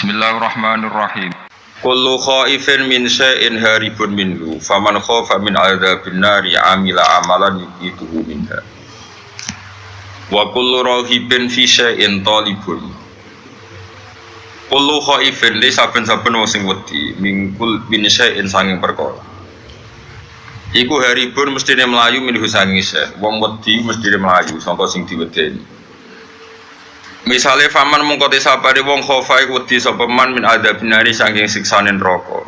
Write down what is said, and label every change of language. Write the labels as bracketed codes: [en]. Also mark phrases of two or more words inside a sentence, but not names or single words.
[ar] بسم الله الرحمن الرحيم. كل خائف من شيء هارب منه فمن خاف من عذاب النار عمل عملا يقيه منها وكل راغب في شيء طالب. كل خائف [jv] li saben-saben wong sing wedi mingkul [ar] من شيء [jv] sanging perkara iku haribun mestine mlayu minhu sanging syai'. Wong wedi mestine mlayu sangka sing diwedeni. Misale faman mongko te sapare wong khofa iku wedi sapa man [ar] من عذاب النار [jv] saking siksane neraka.